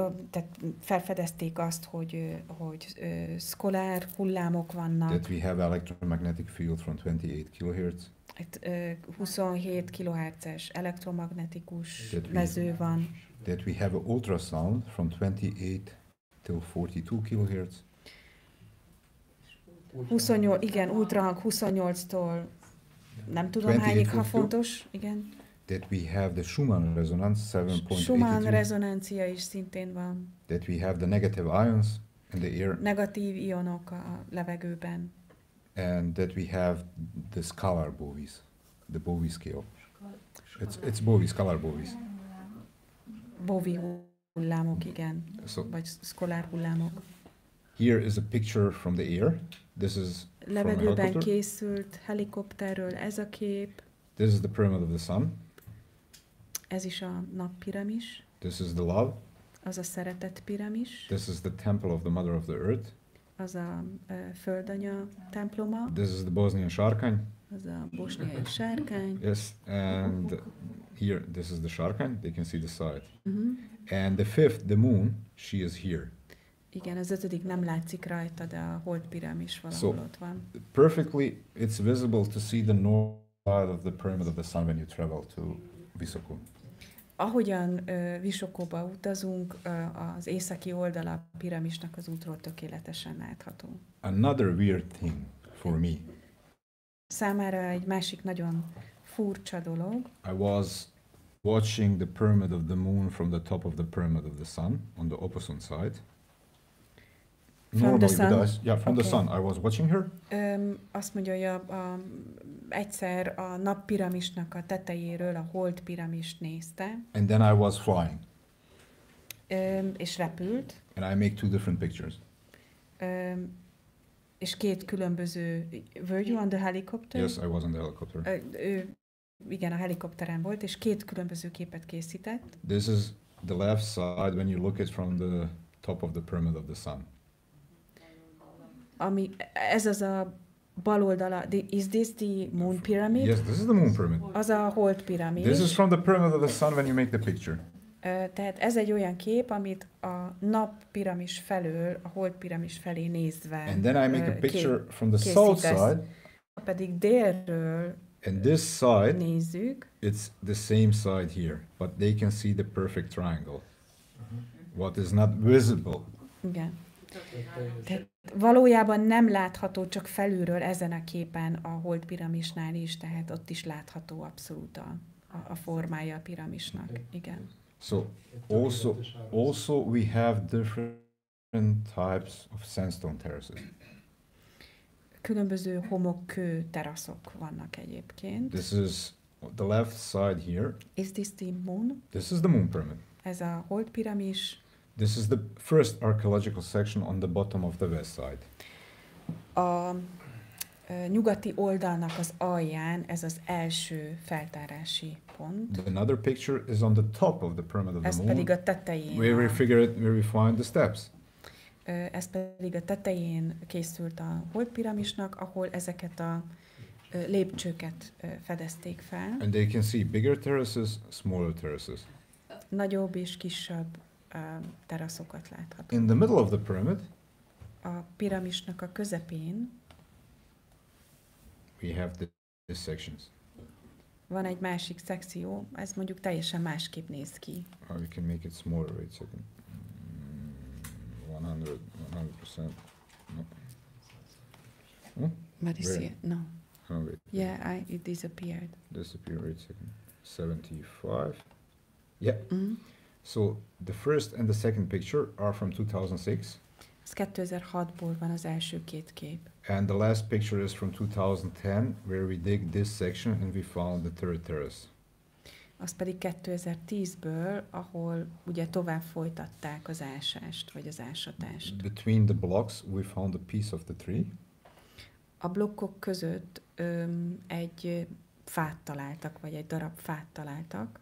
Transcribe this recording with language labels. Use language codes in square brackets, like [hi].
[hu] Tehát felfedezték azt, hogy szkolár hullámok vannak. [en] That we have electromagnetic field from 28 kHz. [hu] 27 kHz-es elektromagnetikus mező van. [en] That we have an ultrasound from 28 till 42 kHz. [hu] 28, igen, ultrahang 28-tól nem tudom hányig, ha fontos, igen. [en] That we have the Schumann resonance 7.83. [hu] Schumann rezonancia is szintén van. [en] That we have the negative ions in the air. [hu] Negatív ionok a levegőben. [en] And that we have the scalar bovies, the Bowie scale. It's Bowie, scalar bovies. [hu] Bowie hullámok, igen. Vagy szkolár hullámok. [en] Here is a picture from the air. This is [hu] levegőben készült helikopterről ez a kép. [en] This is the pyramid of the sun. [hu] Ez is a nappiramis. [en] This is the love. [hu] Az a szeretet piramis. [en] This is the temple of the mother of the earth. [hu] Az a földanya temploma. [en] This is the Bosnian sárkány. [hu] Az a bosniai sárkány. [en] Yes, and here, this is the sárkány. They can see the side. And the fifth, the moon, she is here. [hu] Igen, az 5. nem látszik rajta, de a hold piramis valahol ott van. [en] Perfectly, it's visible to see the north side of the pyramid of the sun when you travel to Visoko. [hu] Ahogyan Visokóba utazunk, az északi oldala a piramisnak az útról tökéletesen látható. [en] Another weird thing for me. [hu] Számára egy másik nagyon furcsa dolog. [en] I was watching the pyramid of the moon from the top of the pyramid of the sun on the opposite side. Normally with us, yeah, from the sun. I was watching her. [hu] Azt mondja, hogy egyszer a nappiramisnak a tetejéről a hold piramist nézte. [en] And then I was flying. [hu] És repült. [en] And I make two different pictures. [hu] És két különböző... [en] Were you on the helicopter? Yes, I was on the helicopter. [hu] Igen, a helikopteren volt, és két különböző képet készített. [en] This is the left side when you look at from the top of the pyramid of the sun. [hu] Ez az a bal oldala. [en] Is this the moon pyramid? Yes, this is the moon pyramid. [hu] Az a hold piramid. [en] This is from the pyramid of the sun when you make the picture. [hu] Tehát ez egy olyan kép, amit a nap piramis felől, a hold piramis felé nézve [en] And then I make a picture from the south side. [hu] Pedig délről [en] and this side, [hu] nézzük. [en] It's the same side here, but they can see the perfect triangle. What is not visible. [hu] Igen. Tehát valójában nem látható csak felülről ezen a képen a hold piramisnál is, tehát ott is látható abszolút a formája a piramisnak. Igen. [en] So also we have different types of sandstone terraces. [hu] Különböző homokkő teraszok vannak egyébként. [en] This is the left side here. Is this the moon? This is the moon pyramid. [hu] Ez a hold piramis. [en] This is the first archaeological section on the bottom of the west side. [hu] A nyugati oldalnak az alján ez az első feltárási pont. [en] Another picture is on the top of the pyramid of the moon. [hu] Ez pedig a tetején. [en] Where we find the steps. [hu] Ez pedig a tetején készült a hold piramisnak, ahol ezeket a lépcsőket fedezték fel. [en] And they can see bigger terraces, smaller terraces. [hu] Nagyobb és kisebb teraszokat láthatunk. [en] In the middle of the pyramid, [hu] a piramisnak a közepén [en] we have these sections. [hu] Van egy másik szekció, ez mondjuk teljesen másképp néz ki. [en] We can make it smaller, wait a second. 100%. No. Hmm? But you see, no. Oh, wait. Yeah, it disappeared. Disappeared, wait a second. 75. Yeah. Mm-hmm. So the first and the second picture are from 2006. [hu] Ez 2006-ból van az első két kép. [en] And the last picture is from 2010, where we dig this section and we found the third terrace. [hu] Az pedig 2010-ből, ahol ugye tovább folytatták az ásást, vagy az ásatást. [en] Between the blocks we found a piece of the tree. [hu] A blokkok között egy fát találtak, vagy egy darab fát találtak.